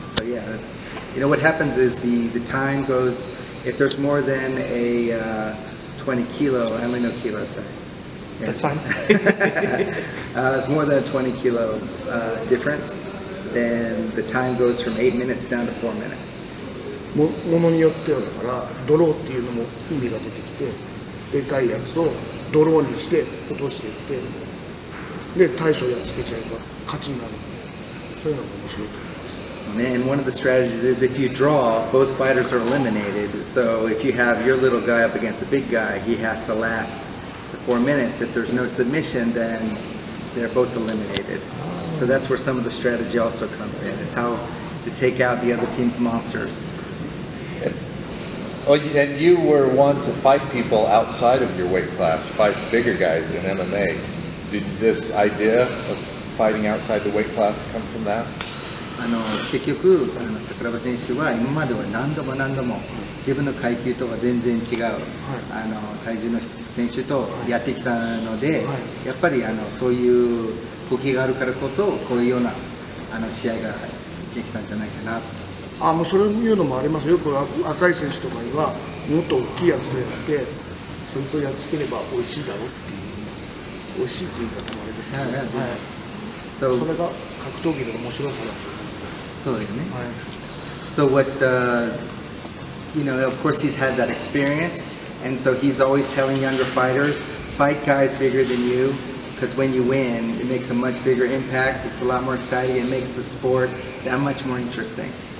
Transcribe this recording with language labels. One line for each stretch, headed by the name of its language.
English: So yeah, what happens is the time goes, if there's more than a 20 kilo, I only know kilo, sorry. Yeah. That's fine. It's more than a 20 kilo difference, then the time goes from 8 minutes down to 4 minutes.
Japanese: ものによってはだからドローっていうのも意味が出てきて、でかいやつをドローにして落としていってで大将やっつけちゃえば勝ちになるんでそういうのが面白いと思います。
English: And one of the strategies is if you draw, both fighters are eliminated. So if you have your little guy up against a big guy, he has to last the 4 minutes. If there's no submission, then they're both eliminated. So that's where some of the strategy also comes in, is how to take out the other team's monsters. Oh, and you were one to fight people outside of your weight class, fight bigger guys in MMA. Did this idea of fighting outside the weight class come from that?
Japanese: 結局桜庭選手は今までは何度も自分の階級とは全然違う、体重の選手とやってきたので、やっぱりそういう動きがあるからこそこういうような試合ができたんじゃないかなと。もうそれいうのもありますよ。よく赤い選手とかにはもっと大きいやつとやってそいつをやっつければ美味しいだろうっていう美味しいっていう言い方もあれですけど、それが格闘技の面白さだと。そうですね。
English: So what of course he's had that experience, and so he's always telling younger fighters, fight guys bigger than you, because when you win, it makes a much bigger impact. It's a lot more exciting. It makes the sport that much more interesting.